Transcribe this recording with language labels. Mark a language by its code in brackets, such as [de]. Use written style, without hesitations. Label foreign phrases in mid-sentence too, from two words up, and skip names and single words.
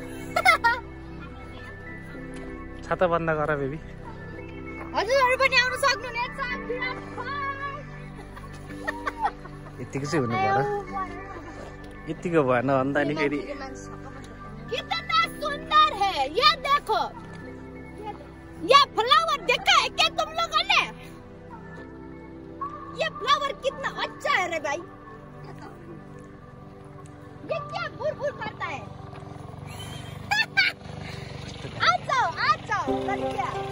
[ne] छाता बन्द गर बेबी हजुरहरू पनि आउन सक्नुहुनेछ किरात पार्क यतिको चाहिँ हुनु पर्यो यतिको भएन भन्दा नि फेरि [hi] कितना सुंदर है ये देखो ये फ्लावर देखा है क्या तुम लोगों ने ये फ्लावर कितना अच्छा है रे भाई ये क्या भूर भूर करता है आ जाओ लड़कियां